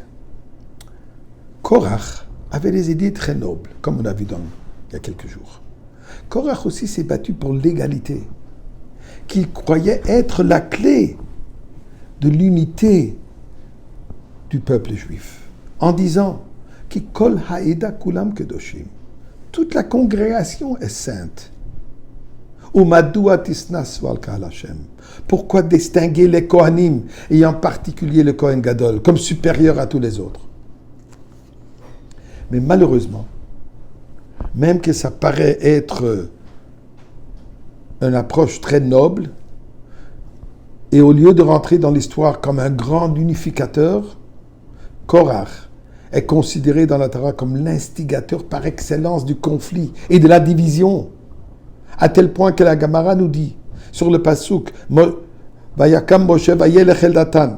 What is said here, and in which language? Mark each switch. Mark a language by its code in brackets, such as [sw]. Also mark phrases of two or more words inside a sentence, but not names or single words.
[fr] Korach avait des idées très nobles, comme on a vu il y a quelques jours. Korach aussi s'est battu pour l'égalité, qu'il croyait être la clé de l'unité du peuple juif, en disant [he] כי כל העדה כולם קדושים. [fr] Toute la congrégation est sainte. Pourquoi distinguer les Kohanim, et en particulier le [he] כהן גדול, [fr] comme supérieur à tous les autres? Mais malheureusement, même que ça paraît être une approche très noble, et au lieu de rentrer dans l'histoire comme un grand unificateur, Korach est considéré dans la Torah comme l'instigateur par excellence du conflit et de la division, à tel point que la Gemara nous dit, sur le pasuk, [he] ויקם משה וילך אל דתן.